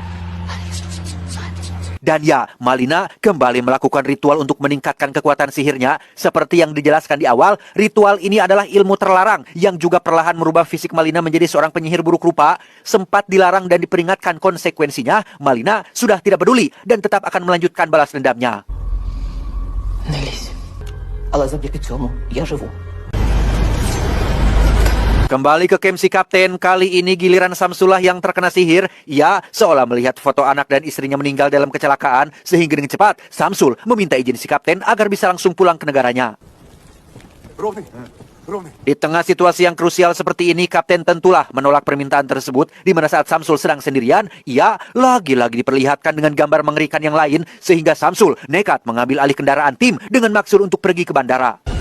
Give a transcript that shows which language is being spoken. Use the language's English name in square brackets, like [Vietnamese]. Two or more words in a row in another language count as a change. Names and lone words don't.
[Indonesian] Dan ya, Malina kembali melakukan ritual untuk meningkatkan kekuatan sihirnya. Seperti yang dijelaskan di awal, ritual ini adalah ilmu terlarang yang juga perlahan merubah fisik Malina menjadi seorang penyihir buruk rupa. Sempat dilarang dan diperingatkan konsekuensinya, Malina sudah tidak peduli dan tetap akan melanjutkan balas dendamnya. [Ukrainian] Не лізь. Але завдяки цьому я живу. [Indonesian] Kembali ke camp si kapten, kali ini giliran Samsullah yang terkena sihir. Ia seolah melihat foto anak dan istrinya meninggal dalam kecelakaan, sehingga dengan cepat Samsul meminta izin si kapten agar bisa langsung pulang ke negaranya. Di tengah situasi yang krusial seperti ini, kapten tentulah menolak permintaan tersebut, di mana saat Samsul sedang sendirian, ia lagi-lagi diperlihatkan dengan gambar mengerikan yang lain, sehingga Samsul nekat mengambil alih kendaraan tim dengan maksud untuk pergi ke bandara.